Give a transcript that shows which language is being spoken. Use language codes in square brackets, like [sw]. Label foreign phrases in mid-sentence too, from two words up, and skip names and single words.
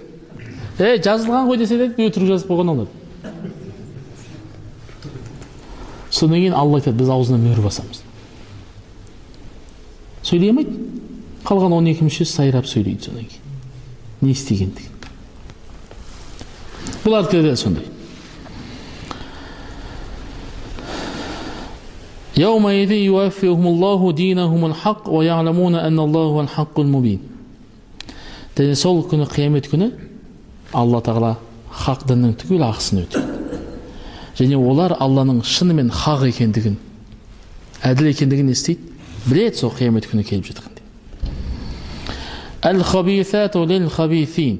[kk] Жазылған ғой десе де өтірік жазып қойған олар. Содан кейін Алла айтады, біз аузына мөр басамыз. Сөйлей алмайды. Қалған 12 мүшесі сайрап сөйлейді содан кейін. Не істегендігі. Бұлардікі де сондай. [ar] يومئذ يوفيهم الله دينهم الحق ويعلمون أن الله هو الحق المبين. [kk] Және сол күні, қиямет күні, Алла Тағала хақ діннің түгел ақысын өтеді. Және олар Алланың шынымен хақ екендігін, әділ екендігін естиді, біледі сол қиямет күні келіп жатқанда. [ar] الخبيثات للخبيثين.